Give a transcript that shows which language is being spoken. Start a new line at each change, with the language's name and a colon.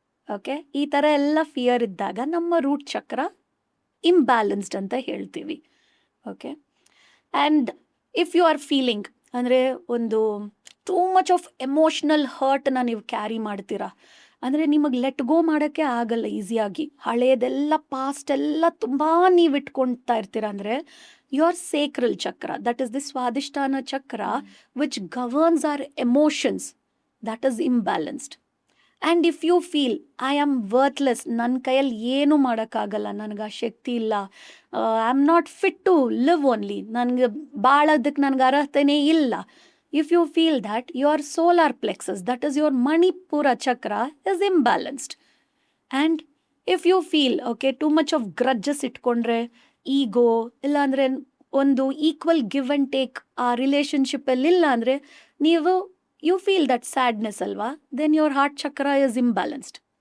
Kannada: Okay, ಈ ಥರ ಎಲ್ಲ ಫಿಯರ್ ಇದ್ದಾಗ ನಮ್ಮ ರೂಟ್ ಚಕ್ರ ಇಂಬ್ಯಾಲೆನ್ಸ್ಡ್ ಅಂತ ಹೇಳ್ತೀವಿ.
English: okay, and if you are feeling, ಅಂದರೆ ಒಂದು too much of emotional ಹರ್ಟ್ನ
Kannada: ನೀವು ಕ್ಯಾರಿ ಮಾಡ್ತೀರಾ, ಅಂದರೆ ನಿಮಗೆ ಲೆಟ್ ಗೋ ಮಾಡೋಕ್ಕೆ ಆಗಲ್ಲ ಈಸಿಯಾಗಿ. ಹಳೇದೆಲ್ಲ ಪಾಸ್ಟ್ ಎಲ್ಲ ತುಂಬ ನೀವು ಇಟ್ಕೊಳ್ತಾ ಇರ್ತೀರ.
English: ಅಂದರೆ your sacral chakra, that is the swadhisthana chakra, which governs our emotions, that is imbalanced. And if you feel I am worthless,
Kannada: ನನ್ನ ಕೈಯಲ್ಲಿ ಏನು ಮಾಡೋಕ್ಕಾಗಲ್ಲ, ನನಗೆ ಆ ಶಕ್ತಿ ಇಲ್ಲ,
English: I am not fit to live only,
Kannada: ನನಗೆ ಬಾಳೋದಕ್ಕೆ ನನಗೆ ಅರ್ಹತೆನೇ ಇಲ್ಲ,
English: if you feel that, your solar plexus, that is your manipura chakra, is imbalanced. And if you feel okay too much of grudges ಇಟ್ಕೊಂಡ್ರೆ, ego ಇಲ್ಲ ಅಂದರೆ ಒಂದು equal give and take ಆ ರಿಲೇಷನ್ಶಿಪ್ಪಲ್ಲಿ ಇಲ್ಲ ಅಂದರೆ ನೀವು you feel that sadness ಅಲ್ವಾ, then your heart chakra is imbalanced.